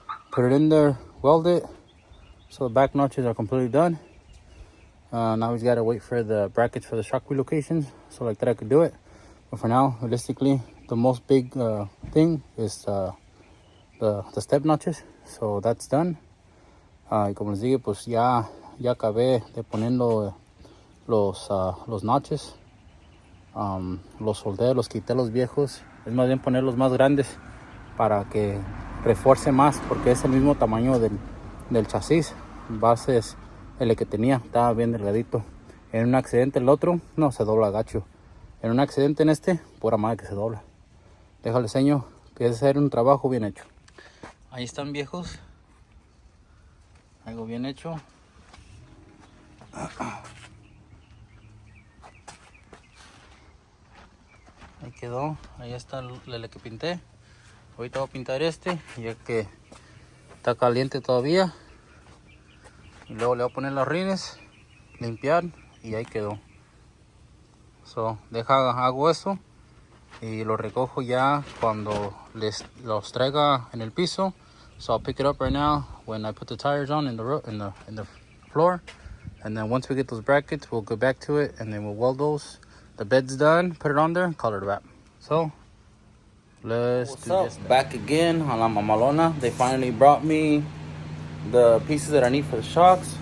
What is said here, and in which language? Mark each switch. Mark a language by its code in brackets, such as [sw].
[en] Put it in there, weld it, so the back notches are completely done. Now we just gotta wait for the brackets for the shock relocations, so like that I could do it. But for now, realistically, the most big thing is the step notches. So that's done. [es] Y como les dije, pues ya acabé de poniendo los notches. Los soldé, los quité los viejos. Es más bien poner los más grandes para que refuerce más, porque es el mismo tamaño del chasis. Bases el que tenía, estaba bien delgadito. En un accidente el otro, no, se dobla gacho. En un accidente en este, pura madre que se dobla. Déjale enseño que es hacer un trabajo bien hecho. Ahí están, viejos. Algo bien hecho. Ahí quedó, ahí está el que pinté. Ahorita voy a pintar este, ya que está caliente todavía. Y luego le voy a poner los rines, limpiar, y ahí quedó. So, hago eso y lo recojo ya cuando los traiga en el piso. [en] So I'll pick it up right now when I put the tires on in the floor. And then once we get those brackets, we'll go back to it and then we'll weld those. The bed's done, put it on there, color it wrap. So let's do this. Back again on La Mamalona. They finally brought me the pieces that I need for the shocks.